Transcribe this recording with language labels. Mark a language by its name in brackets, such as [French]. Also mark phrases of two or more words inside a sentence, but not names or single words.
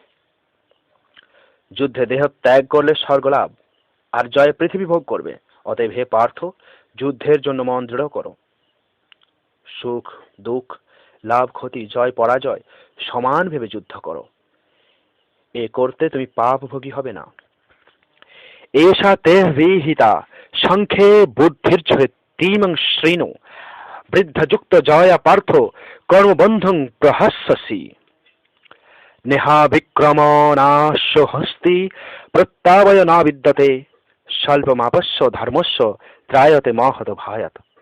[Bangla] যুদ্ধে দেহ ত্যাগ করলে স্বর্গলাভ, আর জয়ে পৃথিবী ভোগ করবে। অতএব হে পার্থ, যুদ্ধের জন্য মন দৃঢ় করো। সুখ দুঃখ, লাভ ক্ষতি, জয় পরাজয় সমান ভেবে যুদ্ধ করো। এ করতে তুমি পাপভোগী হবে না। [Sanskrit] এষা তে বিহিতা সংখ্যে বুদ্ধির্যতিমং শ্রীণু বৃদ্ধযুক্ত জয়া পার্থ কর্মবন্ধং প্রহাস্যসি নেহাভিক্রমণাস্য হস্তি প্রত্যাবয় না বিদ্যতে স্বল্পমাপস্য ধর্মস্য ত্রায়তে মহত ভায়াত।